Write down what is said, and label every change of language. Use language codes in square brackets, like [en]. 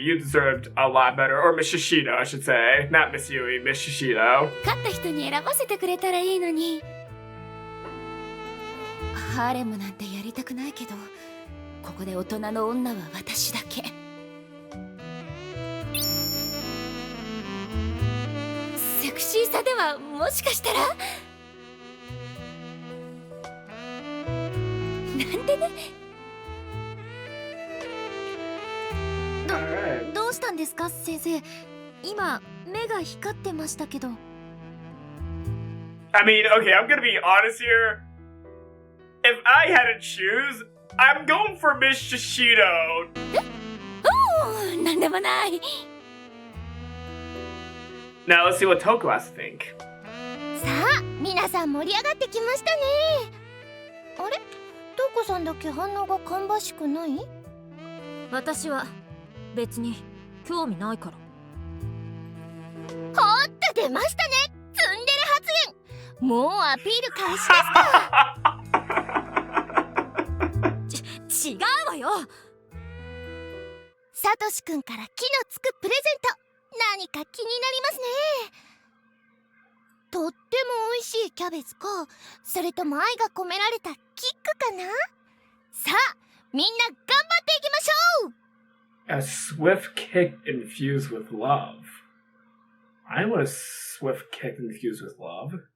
[en] You deserved a lot better. Or Miss Shishido, I should say. Not Miss Yui, Miss Shishido. [ja] 勝った人に選ばせてくれたらいいのに。ハーレムなんてやりたくないけど、ここで大人の女は私だけ。セクシーさではもしかしたらなんてね。どうしたんですか先生。今目が光ってましたけど。 [en] I mean, okay, I'm gonna be honest here. If I had to choose, I'm going for Miss Shishido. [ja] おお、なんでもない。 [en] Now let's see what Toku has to think. [ja] さあ皆さん盛り上がってきましたね。あれ、トコさんだけ反応が芳しくない？私は別に興味ないから。ほっと出ましたね、ツンデレ発言。もうアピール開始ですか？違うわよ。サトシくんから木のつくプレゼント、何か気になりますね。とっても美味しいキャベツか、それとも愛が込められたキックかな。さあみんな頑張っていきましょう。 [en] A swift kick infused with love. I want a swift kick infused with love.